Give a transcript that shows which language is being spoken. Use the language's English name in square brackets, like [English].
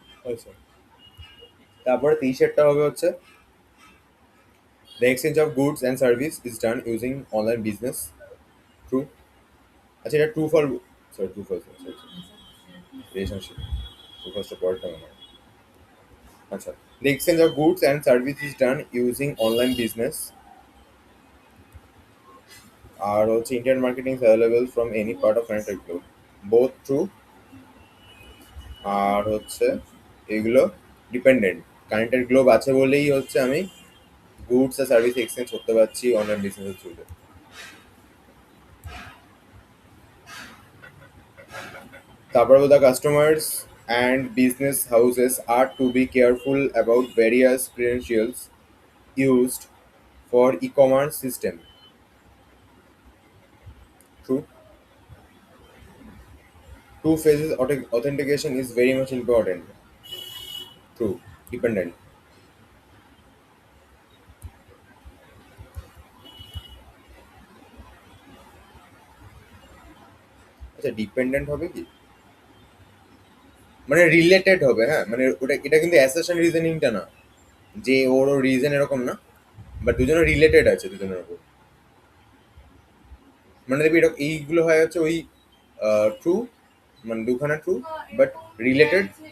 [Bangla] আচ্ছা, তারপরে 23-এরটা হবে হচ্ছে [English] The exchange of goods and service is done using online business true. [Bangla] আচ্ছা, এটা true for, sorry true for relationship, true first পরেরটা মনে হয়। [English] আচ্ছা, the exchange of goods and services is done using online business [Bangla] আর হচ্ছে [English] internet marketing is available from any part of connected globe, both true। [Bangla] আর হচ্ছে এগুলো dependent, connected globe আছে বলেই হচ্ছে আমি গুডস আর সার্ভিস এক্সচেঞ্জ করতে পারছি অনলাইন বিজনেসের থ্রুতে। [English] তারপর the customers and business houses are to be careful about various credentials used for e-commerce system, true। Two phases authentication is very much important, true। [Bangla] Dependent, আচ্ছা ডিপেন্ডেন্ট হবে কি, মানে related হবে, হ্যাঁ মানে ওটা এটা কিন্তু অ্যাসারশন রিজনিংটা না যে ওর রিজন এরকম না, বাট দুজনের রিলেটেড আছে দুজনের উপর, মানে দেখবি এটা এইগুলো হয় হচ্ছে ওই ট্রু, মানে দুখানা ট্রু বাট রিলেটেড।